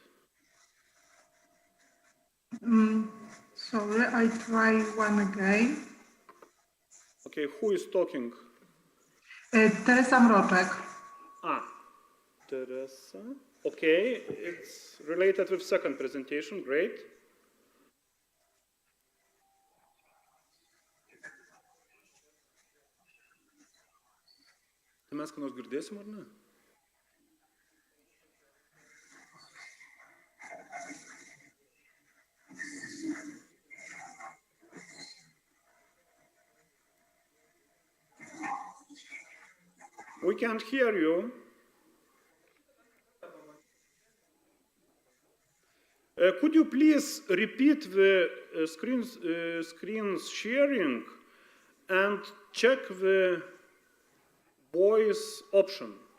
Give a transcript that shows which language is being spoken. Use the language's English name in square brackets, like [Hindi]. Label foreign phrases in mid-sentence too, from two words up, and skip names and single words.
[English] Sorry, I try one again. Okay, who is talking? Teresa Mroczek. Teresa. Okay, it's related with second presentation, great. [Lithuanian] Mes ką nors girdėsim ar ne? [English] We can't hear you. Could you please repeat the screen sharing and check the voice option?